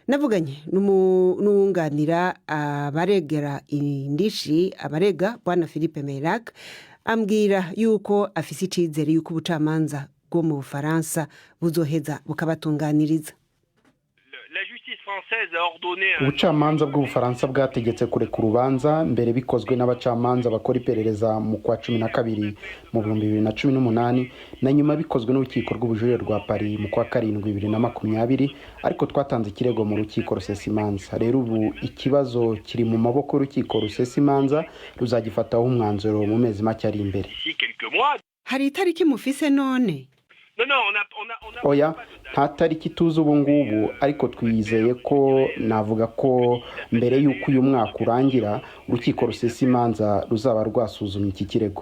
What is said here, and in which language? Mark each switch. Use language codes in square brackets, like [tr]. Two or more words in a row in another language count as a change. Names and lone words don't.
[rn] navuganye n'uwunganira abaregera indishi abarega bwana Philippe Meirac ambwira yuko afise icizere yuko ubucamanza bwo mu Bufaransa buzoheza bukabatunganiriza. [rw] Ubucamanza bw'Ubufaransa bwategetse kureka urubanza mbere bikozwe n'abacamanza bakora iperereza mu kwa 12 mu 2018 na nyuma bikozwe n'urukiko rw'ubujurire rwa Paris mu kwa 7 2020, ariko twatanze ikirego mu rukiko rusesimanza. Rero ubu ikibazo kiri mu maboko y'urukiko rusesimanza, ruzagifataho umwanzuro mu mezi make ari imbere. [rn] Hari itariki mufise none? [rw] Oya, nta tariki tuzi ubu ngubu, ariko twizeye ko navuga ko mbere y'uko uyu mwaka urangira urukiko rusesimanza ruzaba rwasuzumye iki kirego.